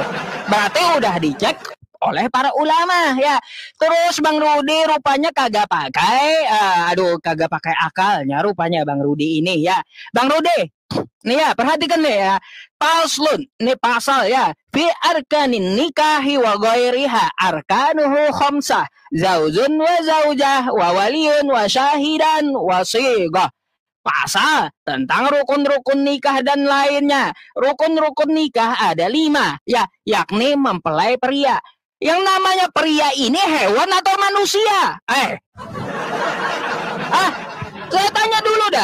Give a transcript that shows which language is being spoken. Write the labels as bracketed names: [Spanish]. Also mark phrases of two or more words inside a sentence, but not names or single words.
[Indonesian] Berarti udah dicek oleh para ulama ya. Terus Bang Rudi rupanya kagak pakai kagak pakai akalnya rupanya Bang Rudi ini ya. Bang Rudi, nih ya, perhatikan nih ya. Paslun, nih pasal ya. [Arabic] في أركان النكاح وغيرها أركانه خمسة. زوج وزوجة وولي وشاهدان وصيغة. [Indonesian] Pasal tentang rukun-rukun nikah dan lainnya. Rukun-rukun nikah ada 5 ya, yakni mempelai pria. Yang namanya pria ini hewan atau manusia? Saya tanya dulu dah.